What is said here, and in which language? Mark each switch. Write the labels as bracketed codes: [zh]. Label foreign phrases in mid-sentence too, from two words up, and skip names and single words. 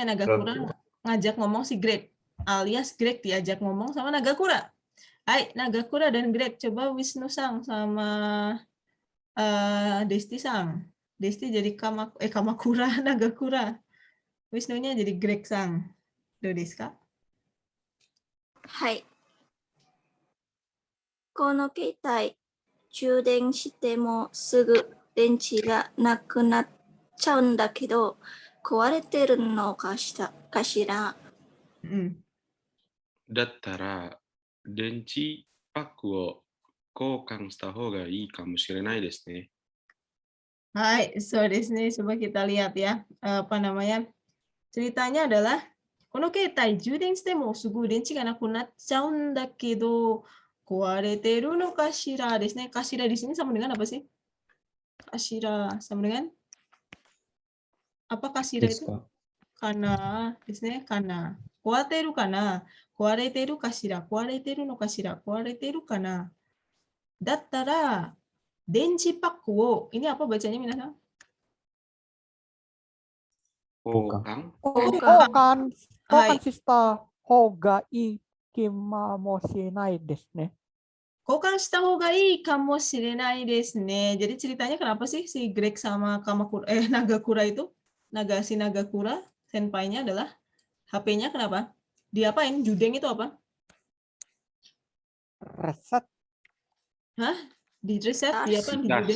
[id] Nagakura ngajak ngomong si Greg, alias Greg diajak ngomong sama Nagakura. Hai, Nagakura dan Greg, coba Wisnu-sang sama Desti-sang. Desti jadi Kamakura, Nagakura. Wisnunya jadi Greg-sang. [ja] どうですか? はい。この携帯、充電してもすぐ電池がなくなっちゃうんだけど、壊れてるのかしら。だったら、電池パックを交換した方がいいかもしれないですね。はい、そうです. [id] Coba kita lihat ya. Apa namanya? Ceritanya adalah [ja] この携帯充電してもすぐ電池がなくなっちゃうんだけど壊れてるのかしらですね. [id] Kashira di sini sama dengan apa sih? Kashira sama dengan apa kashira itu? [ja] Kanaですね. Kana. 壊れてるかな? 壊れてるかしら? 壊れてるのかしら? 壊れてるかな? だったら電池パックを [id] ini apa bacanya minasan? [ja] 交換交換した方がいいかもしれないですね。交換した方がいいかもしれないですね. [id] Jadi ceritanya kenapa sih si Greg sama Nagakura itu? Si Nagakura, senpai-nya adalah HP-nya kenapa? Diapain? Judeng itu apa? Reset. Hah? Di reset? Diapain? Di judeng?